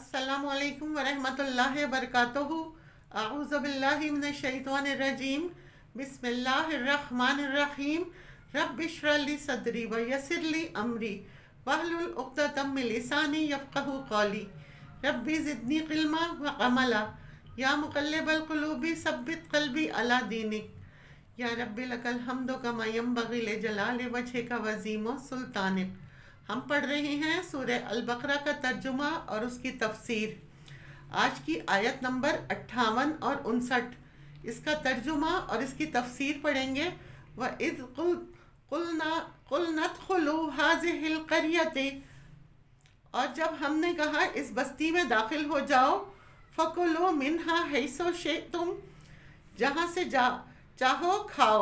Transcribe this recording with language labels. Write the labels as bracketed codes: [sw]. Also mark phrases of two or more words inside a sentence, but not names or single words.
[ar] السلام عليكم ورحمة الله وبركاته. أعوذ بالله من الشيطان الرجيم. بسم الله الرحمن الرحيم. رب اشرح لي صدري ويسر لي أمري واحلل عقدة من لساني يفقهوا قولي. رب زدني علما وعملا. يا مقلب القلوب ثبت قلبي على دينك. يا رب لك الحمد كما ينبغي لجلال وجهك وعظيم سلطانك. [hi] हम पढ़ रहे हैं सूरह अल बकरा का तर्जुमा और उसकी तफसीर। आज की आयत नंबर 58 और 59, इसका तर्जुमा और इसकी तफसीर पढ़ेंगे। [ar] وإذ قلنا ادخلوا هذه القرية, [hi] और जब हमने कहा इस बस्ती में दाखिल हो जाओ, [ar] فكلوا منها حيث شئتم, [hi] जहाँ से चाहो खाओ।